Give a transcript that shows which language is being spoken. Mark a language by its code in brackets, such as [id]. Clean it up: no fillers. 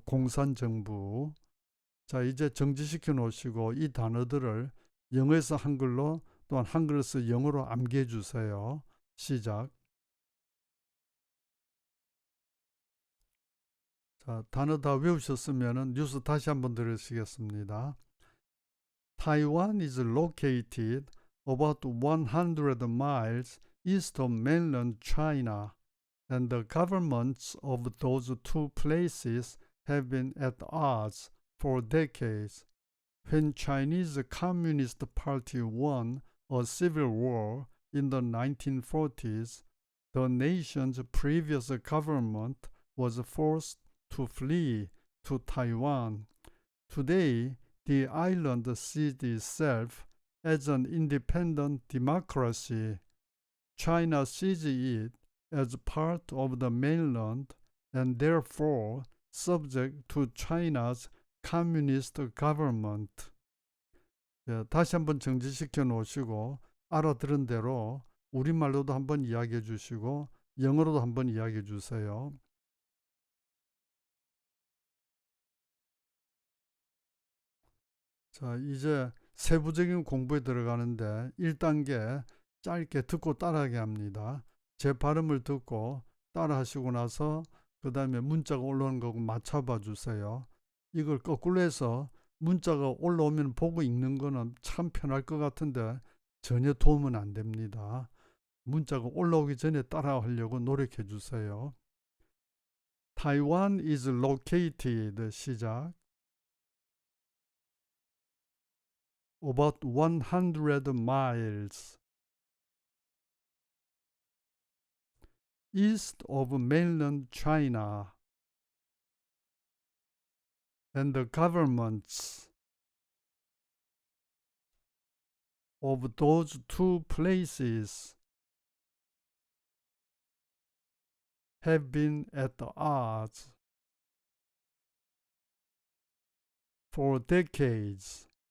[ko] 공산정부. 자, 이제 정지시켜 놓으시고 이 단어들을 영어에서 한글로 또한 한글에서 영어로 암기해 주세요. 시작. 자, 단어 다 외우셨으면 뉴스 다시 한번 들으시겠습니다. [en] Taiwan is located about 100 miles east of mainland China, and the governments of those two places have been at odds for decades. When Chinese Communist Party won a civil war in the 1940s, the nation's previous government was forced to flee to Taiwan. Today, the island sees itself as an independent democracy. China sees it as part of the mainland and therefore subject to China's communist government. [ko] 다시 한번 정지시켜 놓으시고 알아들은 대로 우리말로도 한번 이야기해 주시고 영어로도 한번 이야기해 주세요. 자, 이제 세부적인 공부에 들어가는데 1단계 짧게 듣고 따라하게 합니다. 제 발음을 듣고 따라 하시고 나서 그 다음에 문자가 올라오는 거고 맞춰봐 주세요. 이걸 거꾸로 해서 문자가 올라오면 보고 읽는 거는 참 편할 것 같은데 전혀 도움은 안 됩니다. 문자가 올라오기 전에 따라하려고 노력해 주세요. [en] Taiwan is located [ko] 시작 [en] about 100 miles east of mainland China, and the governments of those two places have been at odds for decades.